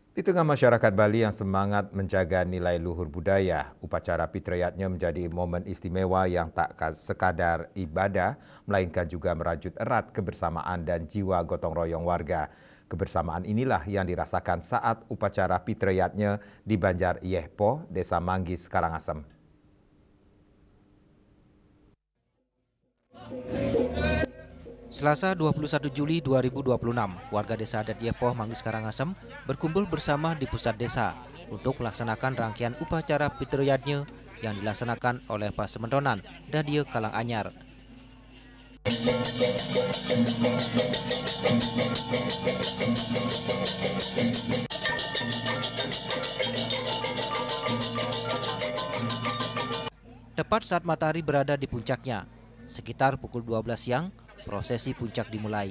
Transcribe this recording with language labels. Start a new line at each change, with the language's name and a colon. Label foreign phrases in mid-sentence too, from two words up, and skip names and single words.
Indonesian: Di tengah masyarakat Bali yang semangat menjaga nilai luhur budaya, upacara Pitrayatnya menjadi momen istimewa yang tak sekadar ibadah, melainkan juga merajut erat kebersamaan dan jiwa gotong royong warga. Kebersamaan inilah yang dirasakan saat upacara Pitrayatnya di Banjar Yehpo, Desa Manggis, Karangasem. Selasa 21 Juli 2026, warga desa adat Yepoh, Manggis, Karangasem berkumpul bersama di pusat desa untuk melaksanakan rangkaian upacara Pitrayatnya yang dilaksanakan oleh Pasementonan Dadia Kalanganyar. Tepat saat matahari berada di puncaknya, sekitar pukul 12 siang, prosesi puncak dimulai.